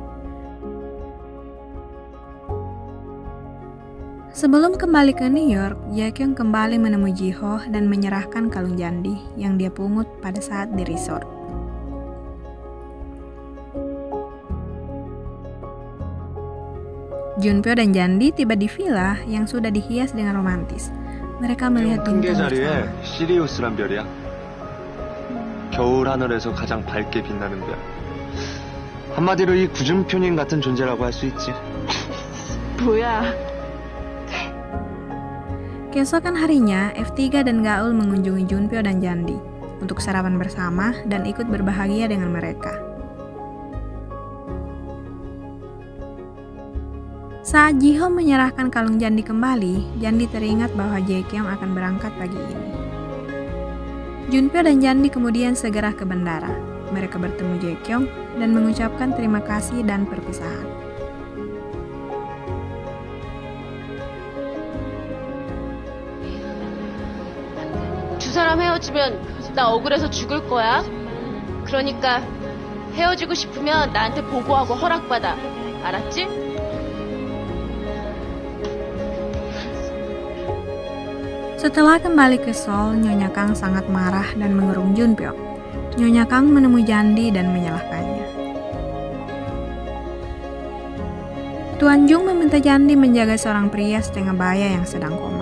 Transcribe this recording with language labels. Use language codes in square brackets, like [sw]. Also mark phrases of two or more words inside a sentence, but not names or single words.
[id] Sebelum kembali ke New York, Jaekyung kembali menemui Jiho dan menyerahkan kalung Jandi yang dia pungut pada saat di resort. Junpyo dan Jandi tiba di villa yang sudah dihias dengan romantis. Mereka melihat bintang [ko] 자리에 [id] bersama. [ko] 시리우스란 별이야. 겨울 하늘에서 가장 밝게 빛나는 별. 한마디로 이 구준표님 같은 존재라고 할 수 있지. 뭐야? [id] Keesokan harinya, F3 dan Gaul mengunjungi Junpyo dan Jandi untuk sarapan bersama dan ikut berbahagia dengan mereka. Saat Ji-ho menyerahkan kalung Jandi kembali, Jandi teringat bahwa Jae-kyung akan berangkat pagi ini. Junpyo dan Jandi kemudian segera ke bandara. Mereka bertemu Jae-kyung dan mengucapkan terima kasih dan perpisahan. [ko] 두 사람 헤어지면 나 억울해서 죽을 거야. 그러니까 헤어지고 싶으면 나한테 보고하고 허락받아. 알았지? [id] Setelah kembali ke Seoul, Nyonya Kang sangat marah dan mengurung Junpyo. Nyonya Kang menemui Jandi dan menyalahkannya. Tuan Jung meminta Jandi menjaga seorang pria setengah baya yang sedang koma.